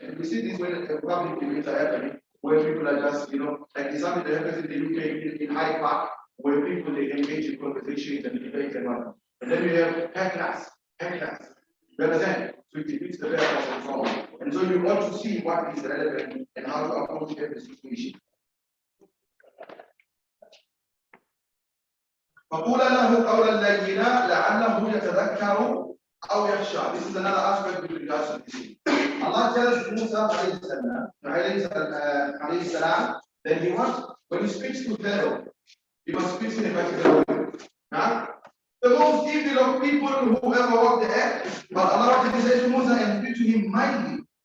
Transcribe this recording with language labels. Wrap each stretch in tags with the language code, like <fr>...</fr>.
<en>And we see this when public debates are happening, where people are just, like it's something that happens in the UK in Hyde Park, where people they engage in conversations and debates and whatnot. And then you have hecklers. You understand? So it defeats the purpose and so on. And so you want to see what is relevant and how to approach every situation.</en> <ar>فقول له قولا لينا لعله يتذكر أو يخشى.</ar> <en>This is another aspect with regards to this. Allah tells Musa alayhi salam that he wants, when he speaks to Pharaoh, he must speak in a particular way. Huh? The most evil of people who ever walked the earth, but Allah wanted to say to Musa and speak to him mildly.</en>